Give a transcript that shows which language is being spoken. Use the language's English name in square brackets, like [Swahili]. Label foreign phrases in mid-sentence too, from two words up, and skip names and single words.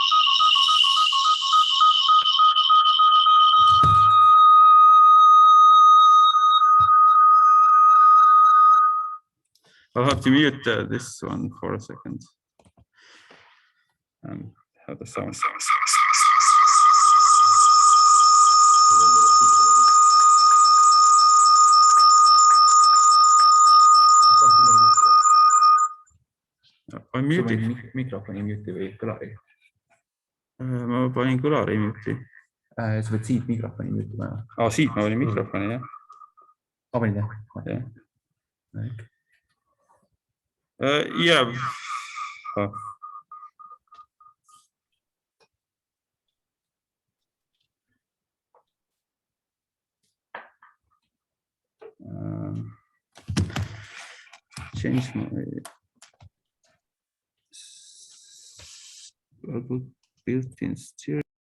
[English] I'll have to mute this one for a second and have the sound. I muted. [Estonian] Mikrofoni mute'i või kõlari. Ma panin kõlari mute'i. Sa pead siit mikrofoni mute'ima. Siit ma panin mikrofoni, jah. Ma panin jah? [English] Yeah. Change my built-in steering.